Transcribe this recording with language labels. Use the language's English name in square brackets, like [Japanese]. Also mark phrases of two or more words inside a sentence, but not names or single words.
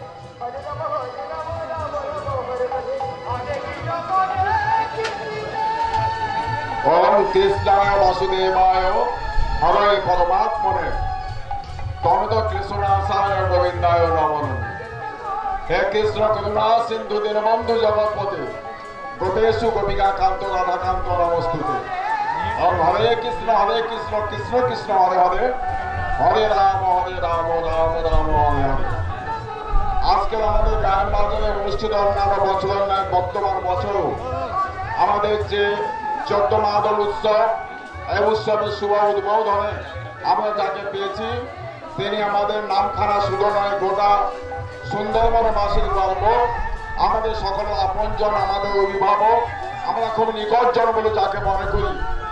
[Sanskrit] ওম কৃষ্ণায় বাসুদেবায় হরে পরমাত্মনে তমিত কৃষ্ণাসায় গোবিন্দায় নমঃ। হে কৃষ্ণ করুণা সিন্ধু দীনবন্ধু জগৎপতে গোপেশু গোপিকা কান্ত রাধাকান্ত নমস্তুতে। और हरे कृष्ण कृष्ण कृष्ण हरे हरे हरे राम राम राम हरे हरे। [Bangla] আজকে আমাদের গায়ন বাজারে অনুষ্ঠিত অন্যান্য বছরের ন্যায় বর্তমান বছরও আমাদের যে 14 মাদল উৎসব, এই উৎসবের শুভ উদ্বোধনে আমরা যাকে পেয়েছি তিনি আমাদের নামখানা শুধু নয়, গোটা সুন্দরবনবাসীর গর্ব, আমাদের সকলের আপনজন, আমাদের অভিভাবক, আমরা খুব নিকটজন বলে যাকে মনে করি।